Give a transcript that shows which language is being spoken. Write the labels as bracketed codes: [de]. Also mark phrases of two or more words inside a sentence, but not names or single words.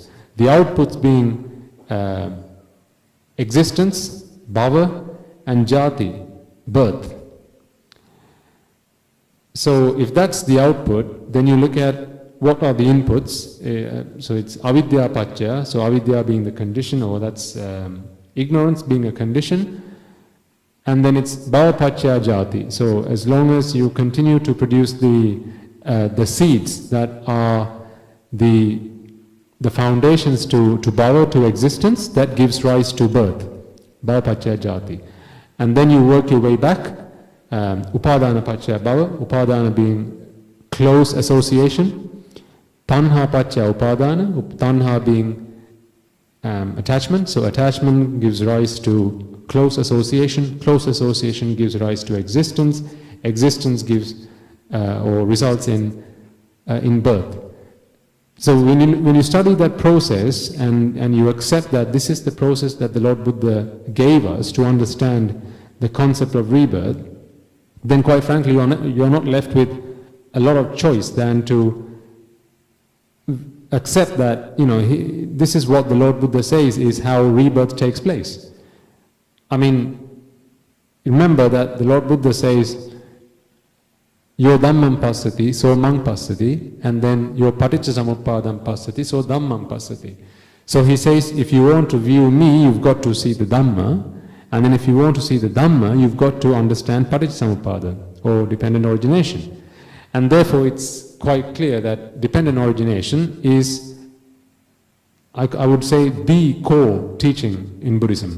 [en] The outputs being existence, bhava, and jati, birth. So if that's the output, then you look at what are the inputs. So it's [pi] avidya paccaya, [en] so avidya being the condition, or that's ignorance being a condition. And then it's [pi] bhava paccaya jati. [en] So as long as you continue to produce the seeds that are the foundations to bhava, to existence, that gives rise to birth, [pi] bhava paccaya jati. [en] And then you work your way back, [pi] upadana paccaya bhava, upadana [en] being close association, [pi] tanha paccaya upadana, [en] tanha being attachment, so attachment gives rise to close association gives rise to existence, existence gives or results in birth. So when you study that process and you accept that this is the process that the Lord Buddha gave us to understand the concept of rebirth, then quite frankly you're not left with a lot of choice than to accept that, this is what the Lord Buddha says is how rebirth takes place. I mean, remember that the Lord Buddha says, [pi] Yo dhammam passati, so mang passati, [en] and then [pi] yo paticcasamuppadam passati, so dhammam passati. [en] So he says, if you want to view me, you've got to see the Dhamma, and then if you want to see the Dhamma, you've got to understand paticcasamuppada, or dependent origination. And therefore it's quite clear that dependent origination is, I would say, the core teaching in Buddhism.